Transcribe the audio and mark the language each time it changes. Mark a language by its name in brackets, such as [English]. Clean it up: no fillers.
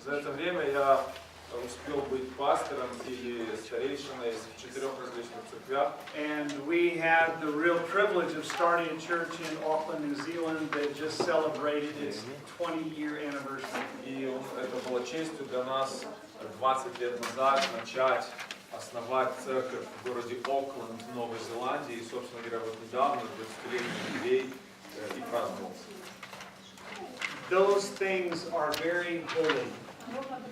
[Russian] За это время я успел быть пастором или старейшиной в 4 различных церквях. [English] And we had the real privilege of starting a church in Auckland, New Zealand that just celebrated its 20-year anniversary. [Russian] И это было честью для нас 20 лет назад начать основать церковь в городе Окленд в Новой Зеландии. И, собственно говоря, вот недавно 20-летний юбилей и праздновался. [English] Those things are very holy.